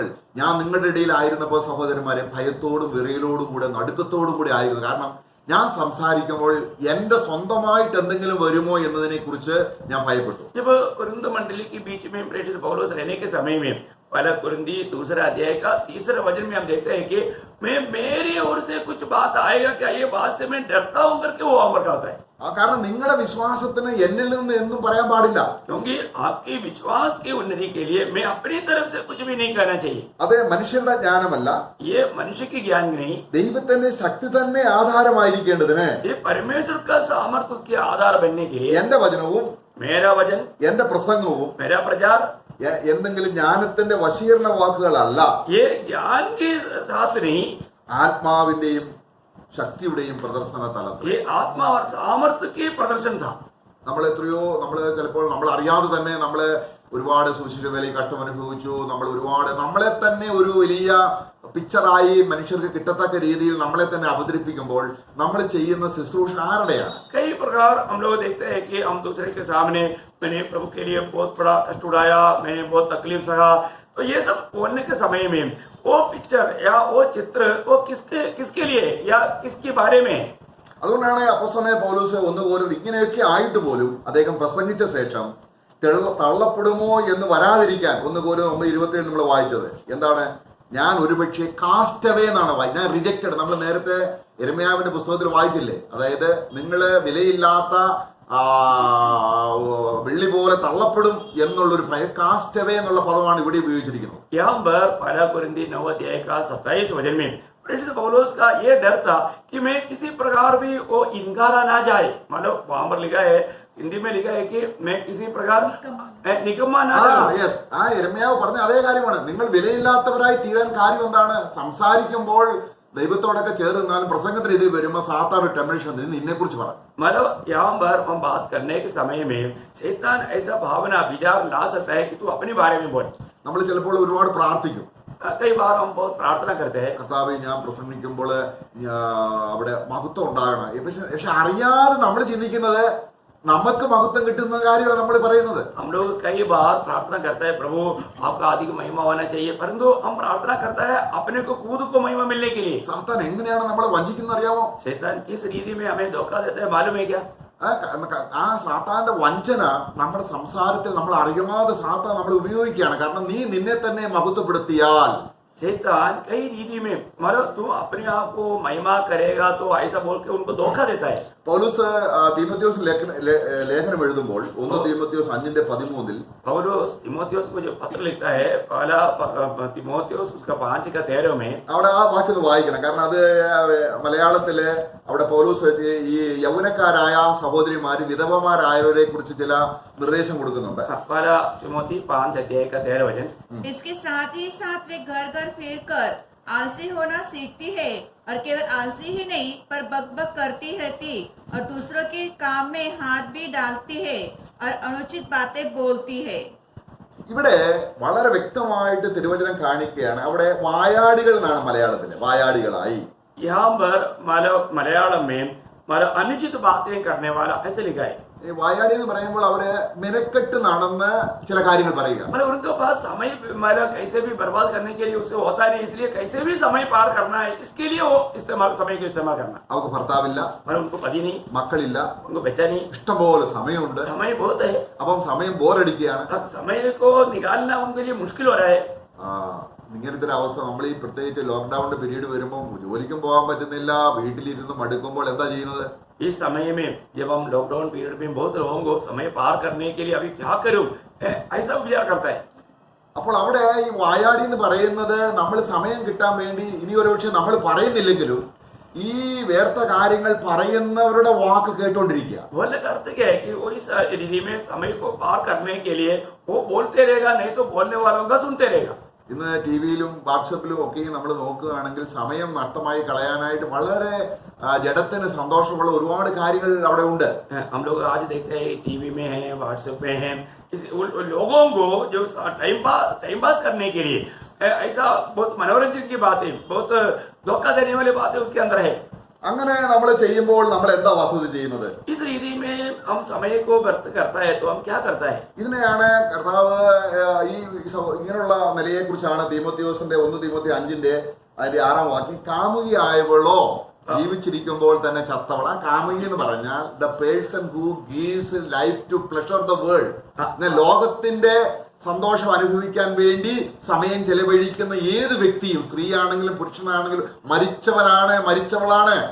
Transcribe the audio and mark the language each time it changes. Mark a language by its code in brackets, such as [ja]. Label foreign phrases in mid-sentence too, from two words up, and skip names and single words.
[ml] ഞാൻ നിങ്ങളുടെ ഇടയിൽ ആയിരുന്നപ്പോൾ സഹോദരന്മാരെ ഭയത്തോടും വിറയലോടും കൂടെ നടുക്കത്തോടും കൂടെ ആയിരുന്നു. കാരണം ഞാൻ സംസാരിക്കുമ്പോൾ എന്റെ സ്വന്തമായിട്ട് എന്തെങ്കിലും വരുമോ എന്നതിനെ കുറിച്ച് ഞാൻ ഭയപ്പെട്ടു. [hi] जब कुरिन्थ मंडली के बीच में प्रेषित पौलुस रहने के समय में पहला कुरिन्थी 2 अध्याय का 3 वचन में हम देखते हैं कि मैं मेरी ओर से कुछ बात आएगा क्या, ये बात से मैं डरता हूं करके वो वहां पर कहता है. [ml] കാരണം നിങ്ങളുടെ വിശ്വാസത്തിന് എന്നിൽ നിന്ന് എന്നും പറയാൻ പാടില്ല. [hi] क्योंकि आपके विश्वास की उन्नति के लिए मैं अपनी तरफ से कुछ भी नहीं कहना चाहिए. [ml] അത് മനുഷ്യരുടെ ജ്ഞാനമല്ല, [hi] ये मनुष्य की ज्ञान नहीं, [ml] ദൈവത്തിന്റെ ശക്തി തന്നെ ആധാരമായിരിക്കേണ്ടതിന് [hi] ये परमेश्वर का सामर्थ्य उसके आधार बनने के लिए [ml] എന്റെ വചനവും [hi] मेरा वचन, [ml] എന്റെ പ്രസംഗവും [hi] मेरा प्रचार [ml] എന്തെങ്കിലും ജ്ഞാനത്തിന്റെ വശീകരണ വാക്കുകളല്ല, [hi] ये ज्ञान के साथ नहीं, [ml] ആത്മാവിന്റെയും ശക്തിയുടെയും പ്രദർശന തലത്തിൽ [hi] ये आत्मा और सामर्थ्य के प्रदर्शन था. [ml] നമ്മൾ ചിലപ്പോൾ നമ്മൾ അറിയാതെ തന്നെ ഒരുപാട് സുവിശേഷ വേലയിൽ കഷ്ടമനുഭവിച്ചു. നമ്മളെ തന്നെ ഒരു വലിയ പിക്ചറായി മനുഷ്യർക്ക് കിട്ടത്തക്ക രീതിയിൽ നമ്മളെ തന്നെ അവതരിപ്പിക്കുമ്പോൾ നമ്മൾ ചെയ്യുന്ന ശുശ്രൂഷ ആരുടെയാണ്? [hi] कई प्रकार हम लोग देखते हैं कि हम दूसरे के सामने मैंने प्रभु के लिए बहुत बड़ा कष्ट उठाया, मैंने बहुत तकलीफ सहा, तो ये सब बोलने के समय में वो पिक्चर या वो चित्र वो किसके लिए या किसके बारे में? [ml] അതുകൊണ്ടാണ് അപ്പോസ്തലനായ പൗലോസ് 1 കോരിന്ത്യർ ഇങ്ങനെയൊക്കെ ആയിട്ട് പോലും അദ്ദേഹം പ്രസംഗിച്ച ശേഷം തള്ളപ്പെടുമോ എന്ന് വരാതിരിക്കാൻ 1 കോരിന്ത്യർ 9:27 നമ്മൾ വായിച്ചത് എന്താണ്? ഞാൻ ഒരുപക്ഷെ കാസ്റ്റവേ എന്നാണ് ഞാൻ റിജക്റ്റഡ്. നമ്മൾ നേരത്തെ യെരമ്യാവിന്റെ പുസ്തകത്തിൽ വായിച്ചില്ലേ? അതായത് നിങ്ങള് വിലയില്ലാത്ത വെള്ളി പോലെ തള്ളപ്പെടും എന്നുള്ളൊരു ഭയം. കാസ്റ്റവേ എന്നുള്ള പദമാണ് ഇവിടെ ഉപയോഗിച്ചിരിക്കുന്നത്. [hi] यहाँ पर पहला कुरिन्थी 9 अध्याय का 27 वचन में प्रेषित पौलुस का ये डर था कि मैं किसी प्रकार भी वो इनकारा ना जाए. मतलब वहां पर लिखा है, हिंदी में लिखा है कि मैं किसी प्रकार निकम्मा ना जाऊं. [ml] യെസ്, ആ യിരെമ്യാവ് പറഞ്ഞ അതേ കാര്യമാണ്. നിങ്ങൾ വിലയില്ലാത്തവരായി തീരാൻ കാര്യം എന്താണ്? സംസാരിക്കുമ്പോൾ ദൈവത്തോടൊക്കെ ചേർന്നാലും പ്രസംഗത്തിന് ഇതിൽ വരുമ്പോൾ സാത്താൻ ഒരു ടെംപ്ടേഷൻ നിന്നെ കുറിച്ച് പറ. [hi] मतलब यहाँ पर हम बात करने के समय में शैतान ऐसा भावना विचार ला सकता है कि तू अपने बारे में बोल. [ml] നമ്മൾ ചിലപ്പോൾ ഒരുപാട് പ്രാർത്ഥിക്കും. [hi] कई बार हम बहुत प्रार्थना करते हैं, [ml] കർത്താവേ, ഞാൻ പ്രസംഗിക്കുമ്പോൾ അവിടെ മഹത്വം ഉണ്ടാകണം. പക്ഷെ അറിയാതെ നമ്മൾ ചിന്തിക്കുന്നത് നമുക്ക് മഹത്വം കിട്ടുന്ന കാര്യമാണ് നമ്മൾ പറയുന്നത്. [hi] हम लोग कई बार प्रार्थना करते हैं प्रभु आपका अधिक महिमा होना चाहिए, परंतु हम प्रार्थना करता है अपने को खुद को महिमा मिलने के लिए. [ml] സാത്താൻ എങ്ങനെയാണ് നമ്മളെ വഞ്ചിക്കുന്നത് അറിയാമോ? [hi] शैतान किस रीति में हमें धोखा देता है मालूम है क्या? [ml] ആ സാത്താന്റെ വഞ്ചന നമ്മുടെ സംസാരത്തിൽ നമ്മൾ അറിയാതെ സാത്താൻ നമ്മൾ ഉപയോഗിക്കുകയാണ്. കാരണം നീ നിന്നെ തന്നെ മഹത്വപ്പെടുത്തിയാൽ [hi] शैतान कई रीति में मतलब तू अपने आप को महिमा करेगा तो ऐसा बोल के उनको धोखा देता है. [ml] പൗലോസ് തീമോഥെയോസ് ലേഖനം എഴുതുമ്പോൾ 1 തീമോഥെയോസ് 5:13 [hi] पौलुस तीमोथियुस को जो पत्र लिखता है, पहला तीमोथियुस उसका 5:13 में [ml] അവിടെ ആ വാക്യം ഒന്ന് വായിക്കണം. കാരണം അത് മലയാളത്തില് അവിടെ പൗലോസ് ഈ യൗവനക്കാരായ സഹോദരിമാര് വിധവമാരായവരെ കുറിച്ച് ചില നിർദ്ദേശം കൊടുക്കുന്നുണ്ട്. [hi] पहला तीमोथी 5:13 वचन. इसके साथ ही साथ वे घर घर फिर कर आलसी होना सीखती है, और केवल आलसी ही नहीं पर बकबक करती रहती और दूसरों के काम में हाथ भी डालती है और अनुचित बातें बोलती है. [ml] ഇവിടെ വളരെ വ്യക്തമായിട്ട് തിരുവചനം കാണിക്കുകയാണ്. അവിടെ വായാടികൾ എന്നാണ് മലയാളത്തില്, വായാടികളായി. [hi] यहाँ पर मलयालम में अनुचित बातें करने वाला ऐसे लिखा है. [ml] ഈ വായാടി എന്ന് പറയുമ്പോൾ അവര് മെനക്കെട്ട് നടന്ന് ചില കാര്യങ്ങൾ പറയുക. [hi] मतलब उनके पास समय कैसे भी बर्बाद करने के लिए उसे होता नहीं, इसलिए कैसे भी समय पार करना है, इसके लिए वो समय को इस्तेमाल करना. [ml] അവർക്ക് ഭർത്താവില്ല, [hi] मतलब उनको पति नहीं, [ml] മക്കളില്ല, [hi] उनको बच्चा नहीं, [ml] ഇഷ്ടംപോലെ സമയമുണ്ട്. [hi] समय बहुत है. [ml] അപ്പം സമയം ബോറടിക്കുകയാണ്. [hi] अब समय को निकालना उनके लिए मुश्किल हो रहा है. [ml] ഇങ്ങനത്തെ ഒരു അവസ്ഥ നമ്മൾ ഈ പ്രത്യേകിച്ച് ലോക്ക്ഡൌണിന്റെ പീരീഡ് വരുമ്പോൾ ജോലിക്കും പോകാൻ പറ്റുന്നില്ല, വീട്ടിലിരുന്ന് മടുക്കുമ്പോൾ എന്താ ചെയ്യുന്നത്? [hi] इस समय में जब हम [en] lockdown period [hi] में बहुत लोगों को समय पार करने के लिए अभी क्या करूं ऐसा विचार करता है. [ml] അപ്പോൾ അവിടെ ഈ വായാടി എന്ന് പറയുന്നത് നമ്മൾ സമയം കിട്ടാൻ വേണ്ടി ഇനി ഒരുപക്ഷെ നമ്മൾ പറയുന്നില്ലെങ്കിലും ഈ വേർത്ത കാര്യങ്ങൾ പറയുന്നവരുടെ വാക്ക് കേട്ടോണ്ടിരിക്കുക. [hi] बोलने का अर्थ क्या है कि वो इस रीति में समय को पार करने के लिए वो बोलते रहेगा, नहीं तो बोलने वालों का सुनते रहेगा. [ml] ഇന്ന് ടി വിയിലും വാട്സപ്പിലും ഒക്കെ നമ്മൾ നോക്കുകയാണെങ്കിൽ സമയം നഷ്ടമായി കളയാനായിട്ട് വളരെ ജഡത്തിന് സന്തോഷമുള്ള ഒരുപാട് കാര്യങ്ങൾ അവിടെ ഉണ്ട്. [hi] हम लोग आज देखते हैं टीवी में है, व्हाट्सएप में है, लोगों को जो [en] time pass [hi] करने के लिए ऐसा बहुत मनोरंजन की बातें, बहुत धोखा देने वाली बातें उसके अंदर है. [ml] അങ്ങനെ നമ്മൾ ചെയ്യുമ്പോൾ നമ്മൾ എന്താ വസ്തുത ചെയ്യുന്നത്? [hi] इस रीति में हम समय को व्यर्थ करता है तो हम क्या करता है? [ml] ഇതിനെയാണ് കർത്താവ് ഈ ഇങ്ങനെയുള്ള നിലയെ കുറിച്ചാണ് തീമോഥെയോസിന്റെ 1 തീമോത്തി 5:6 വാക്യം, കാമുകിയായവളോ ജീവിച്ചിരിക്കുമ്പോൾ തന്നെ ചത്തവള. കാമുകി എന്ന് പറഞ്ഞാൽ [en] the person who gives life to pleasure the world. [ml] ലോകത്തിന്റെ സന്തോഷം അനുഭവിക്കാൻ വേണ്ടി സമയം ചെലവഴിക്കുന്ന ഏത് വ്യക്തിയും, സ്ത്രീയാണെങ്കിലും പുരുഷനാണെങ്കിലും, മരിച്ചവളാണ്.